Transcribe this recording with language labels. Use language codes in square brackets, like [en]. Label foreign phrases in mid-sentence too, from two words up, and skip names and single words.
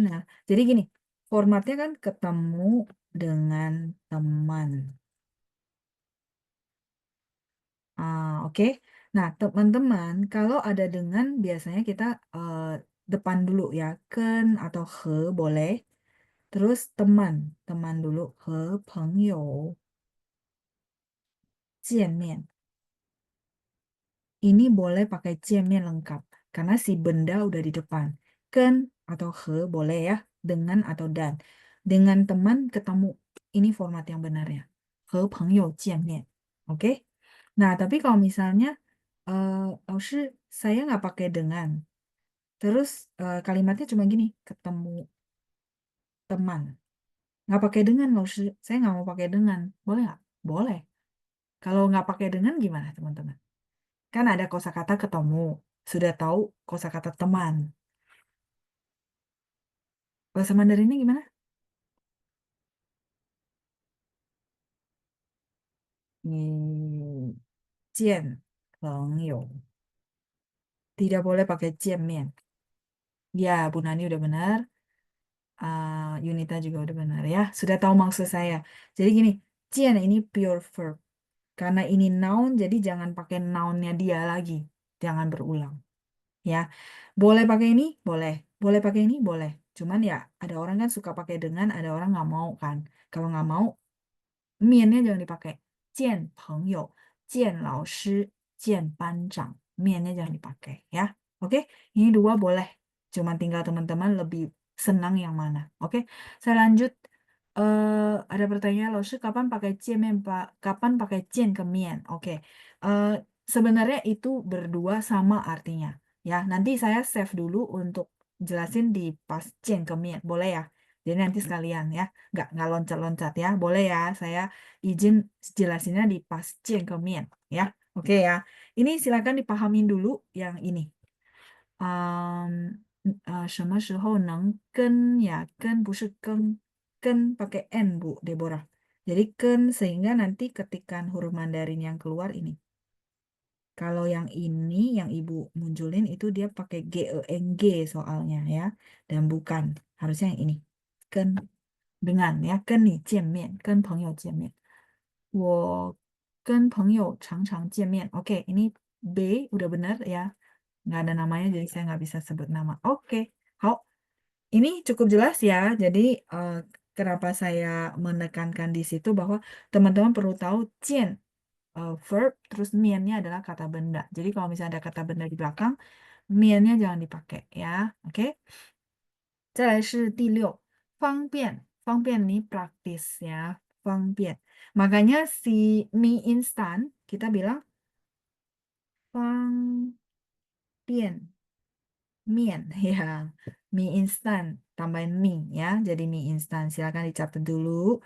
[id] Nah, jadi gini, formatnya kan ketemu dengan teman. Oke. Nah, teman-teman, kalau ada dengan biasanya kita depan dulu ya, ken atau he boleh. Terus teman dulu, [zh] he 朋友见面. [id] Ini boleh pakai 见面 lengkap karena si benda udah di depan. Ken atau he boleh ya, dengan atau dan. Dengan teman ketemu. Ini format yang benarnya. [zh] 和朋友见面. [id] Oke? Nah, tapi kalau misalnya Laoshi, saya nggak pakai dengan. Terus kalimatnya cuma gini, ketemu teman. Nggak pakai dengan, Laoshi. Saya nggak mau pakai dengan. Boleh nggak? Boleh. Kalau nggak pakai dengan gimana, teman-teman? Kan ada kosakata ketemu. Sudah tahu kosakata teman. Bahasa Mandarinnya gimana? [zh] 你见朋友. [id] Tidak boleh pakai 见面. Ya, Bu Nani udah benar. Yunita juga udah benar ya. Sudah tahu maksud saya. Jadi gini, 见 ini [en] pure verb. [id] Karena ini noun, jadi jangan pakai nounnya dia lagi. Jangan berulang. Ya, boleh pakai ini? Boleh. Boleh pakai ini? Boleh. Cuman ya, ada orang kan suka pakai dengan, ada orang nggak mau kan. Kalau nggak mau, 面nya jangan dipakai. [zh] 见朋友, 见老师, 见班长. [id] 面nya jangan dipakai ya. Oke, ini dua boleh. Cuman tinggal teman-teman lebih senang yang mana. Oke, saya lanjut. Ada pertanyaan, 老师 kapan pakai 见面 Pak? Kapan pakai 见 ke 面? Oke. Sebenarnya itu berdua sama artinya. Ya, nanti saya save dulu untuk jelasin di pas 见 ke 面. Boleh ya? Jadi nanti sekalian ya, nggak loncat-loncat ya, boleh ya, saya izin jelasinnya di pas 见 ke 面 ya, oke ya. Ini silakan dipahamin dulu yang ini. [zh] 什么时候能跟 ya, 跟 不是跟 [id] pakai n Bu Deborah. Jadi 跟 sehingga nanti ketikan huruf Mandarin yang keluar ini. Kalau yang ini, yang Ibu munculin itu dia pakai GENG soalnya ya. Dan bukan, harusnya yang ini. Ken. dengan ya, [zh] 跟你见面，跟朋友见面。我跟朋友常常见面. [id] Oke, ini B udah benar ya. Nggak ada namanya, jadi saya nggak bisa sebut nama. Oke, hao. Ini cukup jelas ya. Jadi kenapa saya menekankan di situ bahwa teman-teman perlu tahu cien verb, terus miannya adalah kata benda. Jadi kalau misalnya ada kata benda di belakang, miannya jangan dipakai ya. Oke. [zh] 再来是第六，方便，方便 [id] ini praktis ya, [zh] 方便. [id] Makanya si mie instan kita bilang 方便面 ya, mie instan tambahin mie ya, jadi mie instan. Silakan dicatat dulu.